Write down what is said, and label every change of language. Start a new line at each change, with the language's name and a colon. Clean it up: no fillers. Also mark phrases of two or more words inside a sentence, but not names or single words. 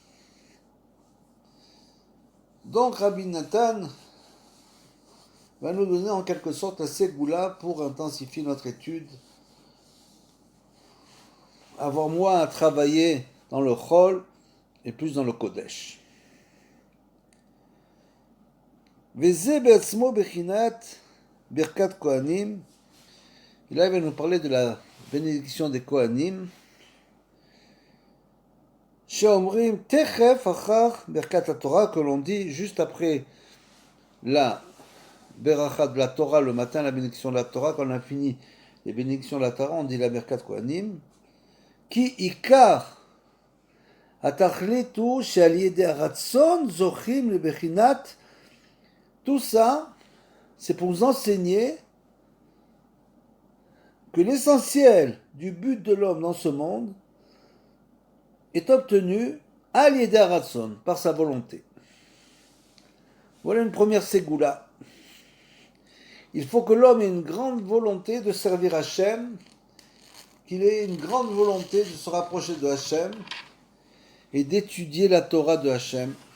French: Donc Rabbi Nathan va nous donner en quelque sorte la ségoula pour intensifier notre étude, avoir moins à travailler dans le chol et plus dans le kodesh.
Hebrew: וזה בעצמו בחינת ברכת כהנים.
French: Et là il va nous parler de la bénédiction des kohanim.
Hebrew: שאומרים תיכף אחר ברכת תורה,
French: que l'on dit juste après la beracha de la Torah le matin, la bénédiction de la Torah. Quand on a fini les bénédictions de la Torah, on dit la
Hebrew: ברכת כהנים. כי עיקר התכלית שעל ידי הרצון זוכים לבחינת.
French: Tout ça, c'est pour nous enseigner que l'essentiel du but de l'homme dans ce monde est obtenu
Hebrew: על ידי הרצון,
French: par sa volonté. Voilà une première ségoula. Il faut que l'homme ait une grande volonté de servir Hachem, qu'il ait une grande volonté de se rapprocher de Hachem et d'étudier la Torah de Hachem.